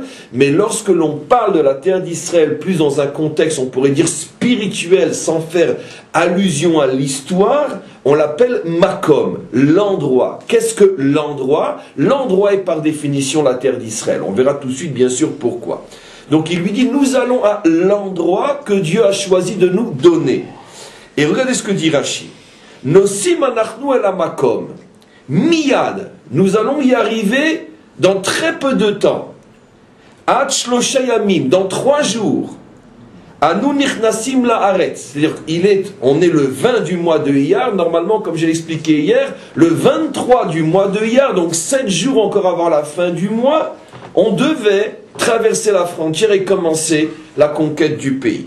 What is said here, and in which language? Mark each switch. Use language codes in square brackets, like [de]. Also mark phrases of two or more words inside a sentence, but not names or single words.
[fr] Mais lorsque l'on parle de la terre d'Israël, plus dans un contexte, on pourrait dire spirituel, sans faire allusion à l'histoire, on l'appelle Makom, l'endroit. Qu'est-ce que l'endroit? L'endroit est par définition la terre d'Israël. On verra tout de suite, bien sûr, pourquoi. Donc il lui dit: nous allons à l'endroit que Dieu a choisi de nous donner. Et regardez ce que dit Rashi. [he] נוסעים אנחנו אל המקום. [fr] Miyad. Nous allons y arriver dans très peu de temps. [he] עד שלשה ימים. [fr] Dans 3 jours. [he] אנו נכנסים לארץ. [fr] C'est-à-dire on est le 20 du mois de Iyar. Normalement, comme je l'ai expliqué hier, le 23 du mois de Iyar, donc 7 jours encore avant la fin du mois, on devait traverser la frontière et commencer la conquête du pays.